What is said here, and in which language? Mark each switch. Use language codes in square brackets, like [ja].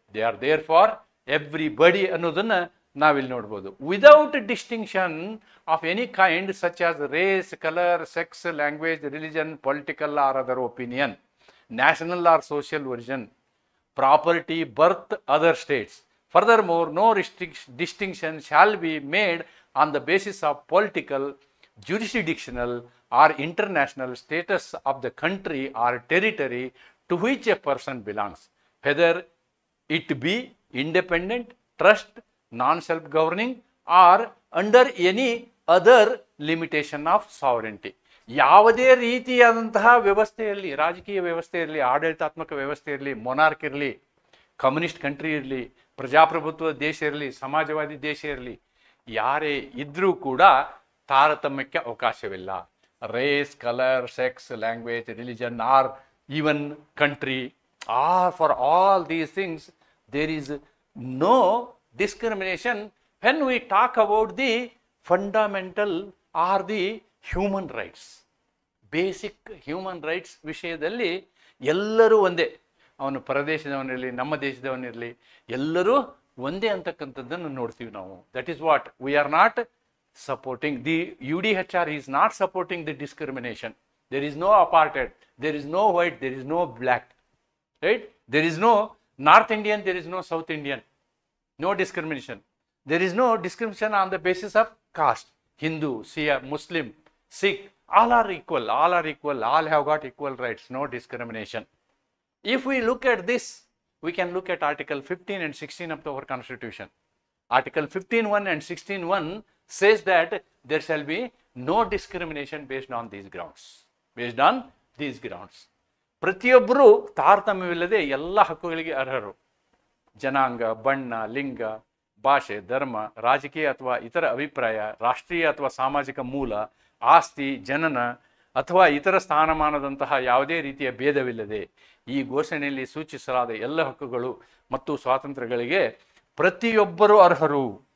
[en] they are there for everybody [kn] ಅನ್ನೋದನ್ನು ನಾವಿಲ್ಲಿ ನೋಡ್ಬೋದು. [en] Without distinction of any kind such as race, colour, sex, language, religion, political or other opinion, national or social origin, property, birth, other states. Furthermore, no distinction shall be made on the basis of political, jurisdictional, or international status of the country or territory to which a person belongs, whether it be independent, trust, non-self-governing, or under any other limitation of sovereignty. [kn] ಯಾವುದೇ ರೀತಿಯಾದಂತಹ ವ್ಯವಸ್ಥೆಯಲ್ಲಿ, ರಾಜಕೀಯ ವ್ಯವಸ್ಥೆ ಇರಲಿ, ಆಡಳಿತಾತ್ಮಕ ವ್ಯವಸ್ಥೆ ಇರಲಿ, monarch ಇರಲಿ, ಕಮ್ಯುನಿಸ್ಟ್ ಕಂಟ್ರಿ ಇರಲಿ, ಪ್ರಜಾಪ್ರಭುತ್ವ ದೇಶ ಇರಲಿ, ಸಮಾಜವಾದಿ ದೇಶ ಇರಲಿ, ಯಾರೇ ಇದ್ರೂ ಕೂಡ ತಾರತಮ್ಯಕ್ಕೆ ಅವಕಾಶವಿಲ್ಲ. [en] Race, colour, sex, language, religion or even country, for all these things there is no discrimination when we talk about the fundamental or the human rights. [kn] Basic human rights ವಿಷಯದಲ್ಲಿ ಎಲ್ಲರೂ ಒಂದೇ. ಅವನು ಪರದೇಶದವನಿರಲಿ, ನಮ್ಮ ದೇಶದವನಿರಲಿ, ಎಲ್ಲರೂ ಒಂದೇ ಅಂತಕ್ಕಂಥದ್ದನ್ನು ನೋಡ್ತೀವಿ ನಾವು. [en] That is what we are not supporting. The UDHR is not supporting the discrimination. There is no apartheid, there is no white, there is no black, right? There is no North Indian, there is no South Indian. No discrimination. There is no discrimination on the basis of caste. Hindu, Shia, Muslim, Sikh, all are equal, all are equal, all have got equal rights, no discrimination. If we look at this, we can look at Article 15 and 16 of our Constitution. Article 15.1 and 16.1 says that there shall be no discrimination based on these grounds. Based on these grounds. [kn] ಪ್ರತಿಯೊಬ್ಬರು ತಾರತಮ್ಯವಿಲ್ಲದೆ ಎಲ್ಲ ಹಕ್ಕುಗಳಿಗೆ ಅರ್ಹರು. ಜನಾಂಗ, ಬಣ್ಣ, ಲಿಂಗ, ಭಾಷೆ, ಧರ್ಮ, ರಾಜಕೀಯ ಅಥವಾ ಇತರ ಅಭಿಪ್ರಾಯ, ರಾಷ್ಟ್ರೀಯ ಅಥವಾ ಸಾಮಾಜಿಕ ಮೂಲ, ಆಸ್ತಿ, ಜನನ ಅಥವಾ ಇತರ ಸ್ಥಾನಮಾನದಂತಹ ಯಾವುದೇ ರೀತಿಯ ಭೇದವಿಲ್ಲದೆ ಈ ಘೋಷಣೆಯಲ್ಲಿ ಸೂಚಿಸಲಾದ ಎಲ್ಲ ಹಕ್ಕುಗಳು ಮತ್ತು ಸ್ವಾತಂತ್ರ್ಯಗಳಿಗೆ ಪ್ರತಿಯೊಬ್ಬರು ಅರ್ಹರು.